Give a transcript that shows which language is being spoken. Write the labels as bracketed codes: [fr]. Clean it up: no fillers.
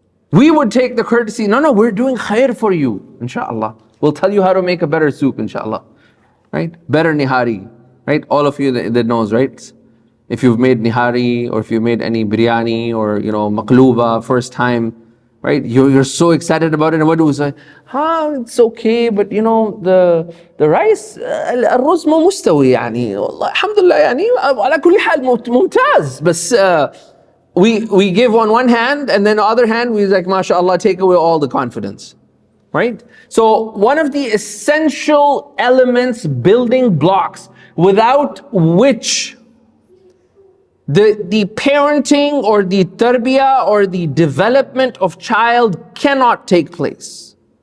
[en] We would take the courtesy, no, we're doing khair for you, inshallah. We'll tell you how to make a better soup, inshallah. Right? Better nihari. Right? All of you that knows, right? If you've made nihari or if you've made any biryani or maqluba first time, right? You're so excited about it, and what do we say? [ar] It's okay, but the rice الرز مو مستوي يعني والله الحمد لله يعني على كل حال ممتاز. [en] But we give on one hand, and then the other hand we like, mashallah, take away all the confidence. Right? So one of the essential elements, building blocks, without which the parenting or the tarbiyah or the development of child cannot take place.